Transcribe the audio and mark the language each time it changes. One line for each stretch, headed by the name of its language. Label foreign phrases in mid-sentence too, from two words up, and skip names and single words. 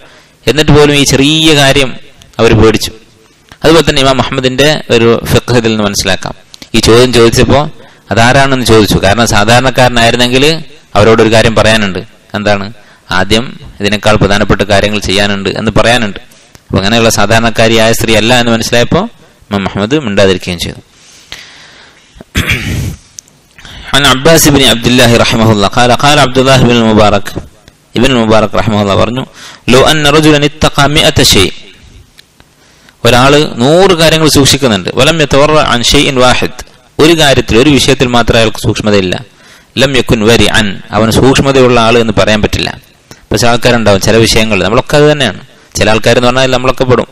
Malayalam: എന്നിട്ട് പോലും ഈ ചെറിയ കാര്യം അവർ പേടിച്ചു. അതുപോലെ തന്നെ ഇമാം മുഹമ്മദിന്റെ ഒരു ഫിഖ് ഇതിൽ നിന്ന് മനസ്സിലാക്കാം. ഈ ചോദ്യം ചോദിച്ചപ്പോൾ അതാരാണെന്ന് ചോദിച്ചു. കാരണം സാധാരണക്കാരനായിരുന്നെങ്കിൽ അവരോടൊരു കാര്യം പറയാനുണ്ട്. എന്താണ്? ആദ്യം ഇതിനേക്കാൾ പ്രധാനപ്പെട്ട കാര്യങ്ങൾ ചെയ്യാനുണ്ട് എന്ന് പറയാനുണ്ട്. അപ്പൊ അങ്ങനെയുള്ള സാധാരണക്കാരിയായ സ്ത്രീ അല്ല എന്ന് മനസ്സിലായപ്പോൾ ഇമാം മുഹമ്മദ് മിണ്ടാതിരിക്കുകയും ചെയ്തു.
Arabic: عن عباس بن عبد الله رحمه الله قال قال عبد الله بن المبارك ابن المبارك رحمه الله പറഞ്ഞു, لو أن رجلا اتقى 100 شيء,
Malayalam: ഒരാള് 100 കാര്യങ്ങൾ സൂക്ഷിക്കുന്നുണ്ട്,
Arabic: ولم يتورع عن شيء واحد,
Malayalam: ഒരു കാര്യത്തിൽ ഒരു വിഷയത്തിൽ മാത്രം അയാൾക്ക് സൂക്ഷ്മതയില്ല,
Arabic: لم يكن ورعا,
Malayalam: അവന് സൂക്ഷ്മതയുള്ള ആള് എന്ന് പറയാൻ പറ്റില്ല. പക്ഷെ ആൾക്കാരുണ്ടാവും ചില വിഷയങ്ങൾ, നമ്മളൊക്കെ അത് തന്നെയാണ്. ചില ആൾക്കാരെന്ന് പറഞ്ഞാൽ നമ്മളൊക്കെ പെടും.